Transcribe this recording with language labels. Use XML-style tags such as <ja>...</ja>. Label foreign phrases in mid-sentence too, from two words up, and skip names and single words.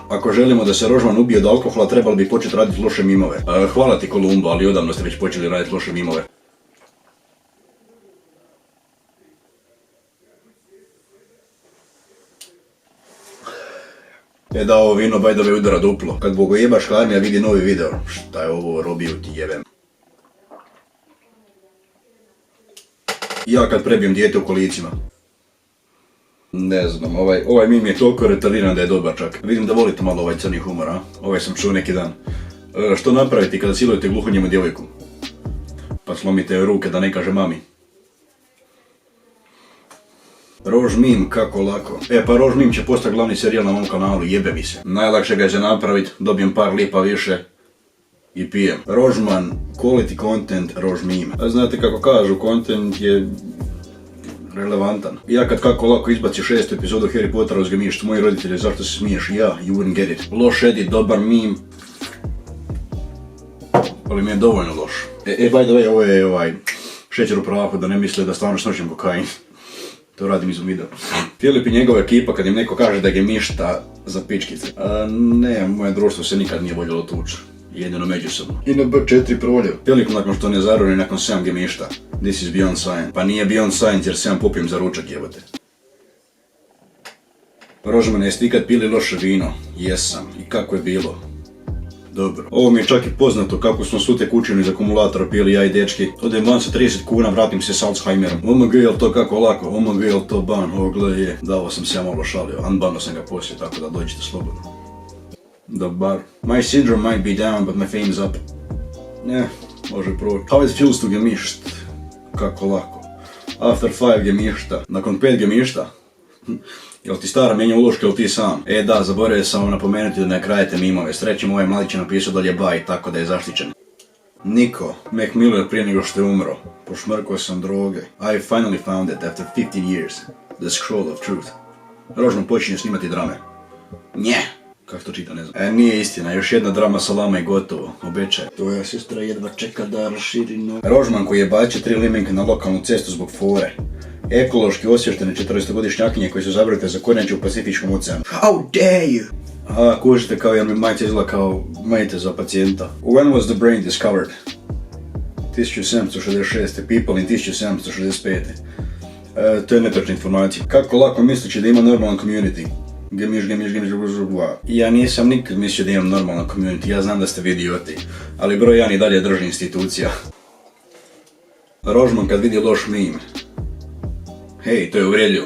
<hr>Ako želimo da se Rožman ubije od alkohola, trebali bi početi raditi loše mimove. Hvala ti Kolumbo, ali odavno ste već počeli raditi loše mimove. Da ovo vino</hr> <en>by the way</en> <hr>udara duplo. Kad bogojebaška armija vidi novi video. Šta je ovo, robiju ti jebem. Ja kad prebijem dijete u kolicima. Ne znam, ovaj meme je toliko retardiran da je dobar čak. Vidim da volite malo ovaj crni humor, a? Ovaj sam čuo neki dan. Što napraviti kada silujete gluhonjemu djevojku? Pa slomite joj ruke da ne kaže mami. Rož meme, kako lako. Pa Rož meme će postati glavni serijal na mom kanalu, jebe mi se. Najlakše ga je za napraviti, dobijem par lipa više i pijem. Rožman,</hr> <en>quality content,</en> <hr>Rož meme. A znate kako kažu, content je relevantan. Ja kad kako lako izbaci 6. epizodu Harry Pottera uz gemišt, moji roditelji, zašto se smiješ? Ja,</hr> <en>you wouldn't get it.</en> <hr>Loš edit, dobar meme. Ali mi je dovoljno loš.</hr> <en>By the way,</en> <hr>ovo je ovaj šećer u prahu, da ne misle da stvarno snošim kokain. To radim izum video. Filip i njegova ekipa kad im neko kaže da je gemišta za pičkice. Ne, moje društvo se nikad nije voljelo tući. Jedino međusobno. I na B4 proljev. Filip nakon što ne zaroni nakon 7 gemišta.</hr> <en>This is beyond science.</en> <hr>Pa nije</hr> <en>beyond science</en> <hr>jer 7 popijem za ručak jebate. Rožmane, jeste ikad pili loše vino? Jesam. I kako je bilo? Dobro. Ovo mi je čak i poznato kako smo svu tekućinu iz akumulatora pili ja i dečki. Odem van sa 30 kuna, vratim se s Alzheimerom. OMG, jel to kako lako? OMG, jel to ban? Ovo gle je. Davo sam se ja malo šalio. Unbano sam ga poslije, tako da dođite slobodno. Dobar.</hr> <en>My syndrome might be down, but my fame is up.</en> <hr>Može proći.</hr> <en>How it feels to gemišt?</en> <hr>Kako lako. After 5 gemišta. Nakon 5 gemišta? Jel ti stara mijenja uloške ili ti sam? Da, zaboravio sam vam napomenuti da ne krajete mimove. Srećem ovaj mladić je napisao dolje bye, tako da je zaštićen. Niko, Mac Miller prije nego što je umro. Pošmrkao sam droge.</hr> <en>I finally found it after 15 years. The scroll of truth.</en> <hr>Rožman počinje snimati drame. Nje! Kako to čita, ne znam. Nije istina, još jedna drama salama i gotovo. Obećaj. Tvoja sestra jedva čeka da raširi noge. Rožman koji je bacio 3 limenke na lokalnu cestu zbog fore. Ekološki osvještene 40-godišnjakinje koji su zabranite za kornjače u Pacifičkom oceanu.</hr> <en>How dare you!</en> <hr>Kužite kao jer mi majica izgleda kao majice za pacijenta.</hr> <en>When was the brain discovered? 1766. People in 1765.</en> <hr>To je netočna informacija. Kako lako mislići da ima normalan community? Gemiš. Ja nisam nikad mislio da imam normalan community, ja znam da ste vi idioti. Ali broj 1 i dalje drži institucija. Rožman kad vidi loš meme. Hej, to je uvredljivo.</hr>